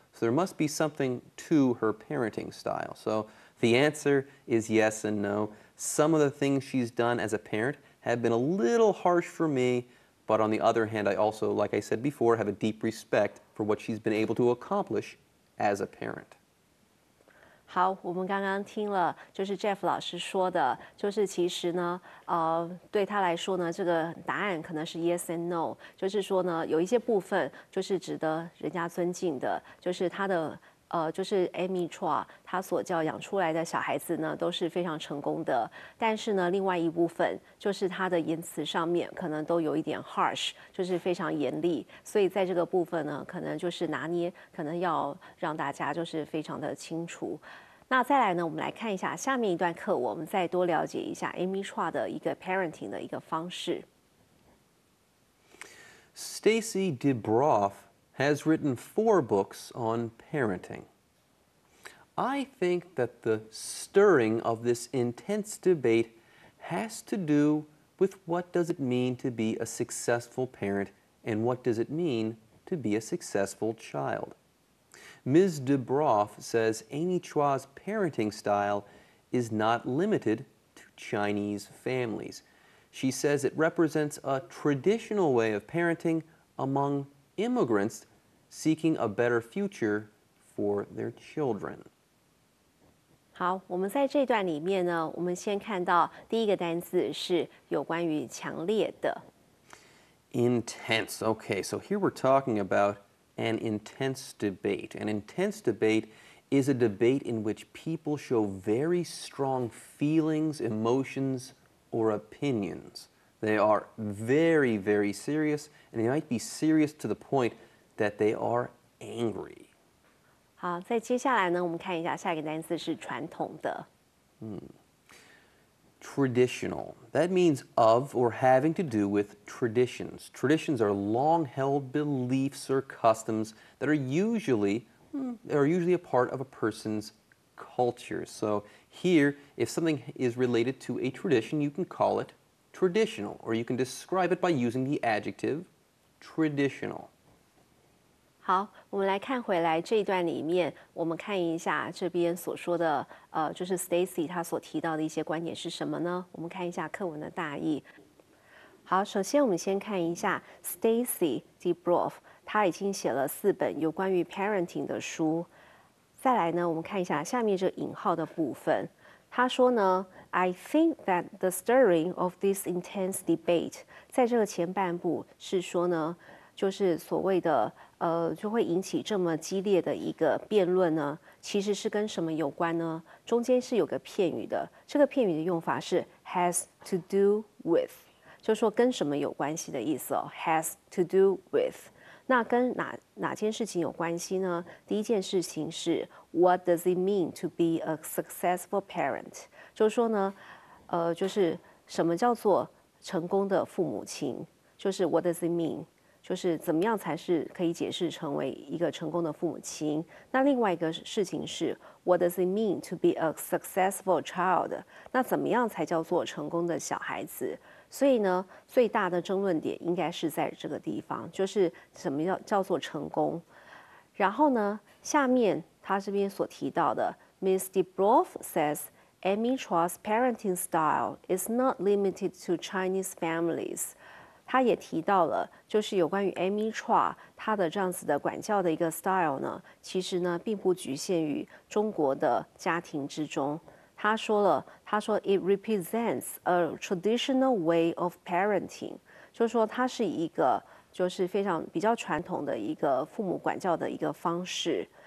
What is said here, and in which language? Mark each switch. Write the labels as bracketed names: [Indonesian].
[English] So there must be something to her parenting style. So the answer is yes and no. Some of the things she's done as a parent have been a little harsh for me, but on the other hand, I also, like I said before, have a deep respect for what she's been able to accomplish as a parent. [Chinese] 好，我们刚刚听了，就是 Jeff 老师说的，就是其实呢，对他来说呢，这个答案可能是 [English] yes and no， [Chinese] 就是说呢，有一些部分就是值得人家尊敬的，就是他的就是 Amy Chua 他所教养出来的小孩子呢，都是非常成功的。但是呢，另外一部分就是他的言辞上面可能都有一点 harsh， 就是非常严厉。所以在这个部分呢，可能就是拿捏，可能要让大家就是非常的清楚。那再来呢，我们来看一下下面一段课，我们再多了解一下 Amy Chua 的一个 parenting 的一个方式。 [English] Stacy DeBroff has written 4 books on parenting. I think that the stirring of this intense debate has to do with what does it mean to be a successful parent and what does it mean to be a successful child. Ms. DeBroff says Amy Chua's parenting style is not limited to Chinese families. She says it represents a traditional way of parenting among immigrants seeking a better future for their children. [Chinese] 好，我们在这段里面呢，我们先看到第一个单字是有关于强烈的。 [English] Intense. Okay, so here we're talking about an intense debate. An intense debate is a debate in which people show very strong feelings, emotions, or opinions. They are very, very serious, and they might be serious to the point that they are angry. [Chinese] 好，在接下来呢，我们看一下下一个单词是传统的。 [English] Traditional. That means of or having to do with traditions. Traditions are long-held beliefs or customs that are usually a part of a person's culture. So here, if something is related to a tradition, you can call it traditional, or you can describe it by using the adjective traditional. [Chinese] 好，我们来看回来这一段里面，我们看一下这边所说的，就是 Stacy 她所提到的一些观点是什么呢？我们看一下课文的大意。好，首先我们先看一下 Stacy DeBroff， 她已经写了4本有关于 parenting 的书。再来呢，我们看一下下面这引号的部分。他说呢 ， [English] I think that the stirring of this intense debate， [Chinese] 在这个前半部是说呢，就是所谓的就会引起这么激烈的一个辩论呢，其实是跟什么有关呢？中间是有个片语的，这个片语的用法是 [English] has to do with， [Chinese] 就是说跟什么有关系的意思哦 ，has to do with。那跟哪件事情有关系呢？第一件事情是 [English] What does it mean to be a successful parent？ [Chinese] 就是说呢，就是什么叫做成功的父母亲？就是 [English] What does it mean？ [Chinese] 就是怎么样才是可以解释成为一个成功的父母亲？那另外一个事情是 [English] What does it mean to be a successful child？ [Chinese] 那怎么样才叫做成功的小孩子？所以呢，最大的争论点应该是在这个地方，就是什么叫做成功。然后呢，下面他这边所提到的 [English] ，Miss DeBroff says Amy Chua's parenting style is not limited to Chinese families。 [Chinese] 他也提到了，就是有关于 Amy Chua 她的这样子的管教的一个 style 呢，其实呢并不局限于中国的家庭之中。他说 [English] it represents a traditional way of parenting， [Chinese] 就是说它是一个就是比较传统的一个父母管教的一个方式。